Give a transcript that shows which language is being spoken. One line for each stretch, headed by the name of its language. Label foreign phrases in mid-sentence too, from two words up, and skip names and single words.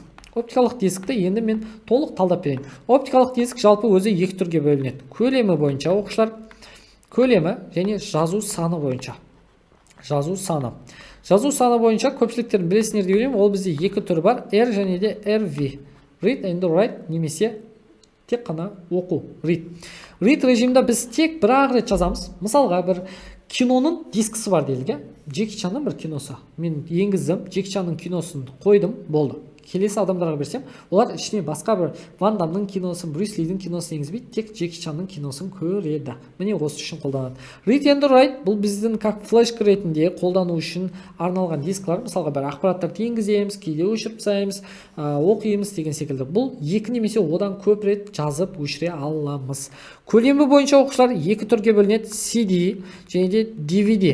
Kazakh: Оптикалық дискті енді мен толық талдап берейін. Оптикалық диск жалпы өзі екі түрге бөлінеді. Көлемі бойынша оқушылар, көлемі және жазу саны бойынша. жазу саны. Жазу саны бойынша көпшіліктерін білесіңдер деп ойлаймын. Ол бізде екі түрі бар, R және де RV.
English: Read and write
Kazakh: немесе тек қана оқу. Read режимде біз тек бір-ақ рет жазамыз. Мысалға бір киноның дискісі бар делік. Джеки Чанның бір киносы. Мен енгіздім, Джеки Чанның киносын қойдым, болды. Келесі адамдарға берсем, олар ішіне басқа бір Ван Дамның киносын, Брюс Лидің киносын енгізбейді, тек Джеки Чанның киносын көреді. Міне осы үшін қолданады.
English: Read and write
Kazakh: бұл біздің как флешка ретінде қолдану үшін арналған дискілер. Мысалға бір ақпараттарды енгіземіз, кейде өшіріп тастаймыз, оқимыз деген секілді. Бұл екі немесе одан көп рет жазып өшіре аламыз. Көлемі бойынша оқушылар екі түрге бөлінеді: CD және де DVD.